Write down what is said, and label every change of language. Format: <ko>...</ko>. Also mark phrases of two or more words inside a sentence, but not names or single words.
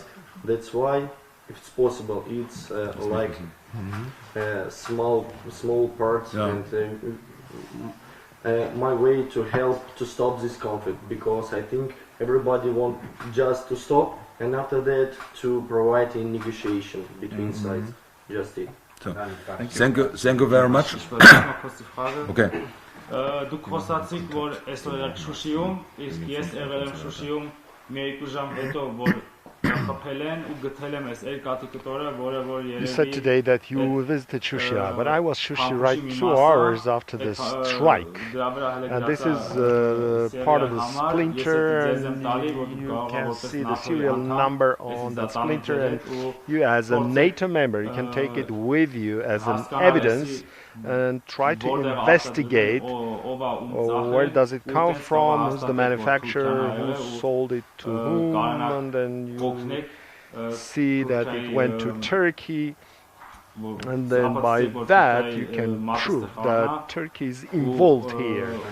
<en>That's why, if it's possible, it's like small parts, and my way to help to stop this conflict, because I think everybody wants just to stop, and after that to provide a negotiation between sides. Just it. So, thank you very much. Okay.</en> <hy>Դուք խոսացիք, որ այսօր եղեք Շուշիում, իսկ ես եղել եմ Շուշիում մի 2 ժամ հետո, որ խփել են ու գտել եմ այս երկաթի կտորը, որը որ երևի.</hy> <en>You said today that you visited Shushia, but I was Shushi right 2 hours after the strike. And this is part of the splinter, and you can see the serial number on that splinter, and you as a NATO member, you can take it with you as an evidence and try to investigate where does it come from, who's the manufacturer, who sold it to whom, and then you see that it went to Turkey, and then by that you can prove that Turkey is involved here.</en>